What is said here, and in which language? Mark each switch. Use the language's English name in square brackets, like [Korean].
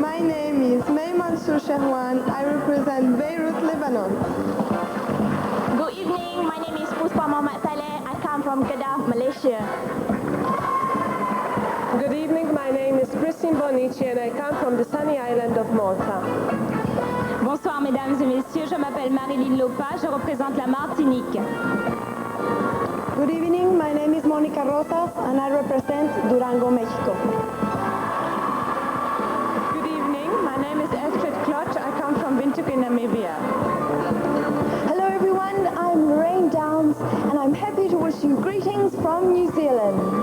[English] My name is May Mansour Shahwan. I represent Beirut, Lebanon. Good evening. My name is Puspa Mohamed Saleh. I come from Kedah, Malaysia. Good evening. My name is Christine Bonici and I come from the sunny island of Malta. [French] Bonsoir, mesdames et messieurs. Je m'appelle Marilyn Lopa. Je représente la Martinique. [English] Good evening. My name is Monica Rosas and I represent Durango, Mexico. Good evening. My name is Estrid Klotch. I come from Windhoek in Namibia. Hello everyone, I'm Lorraine Downs, and I'm happy to wish you greetings from New Zealand.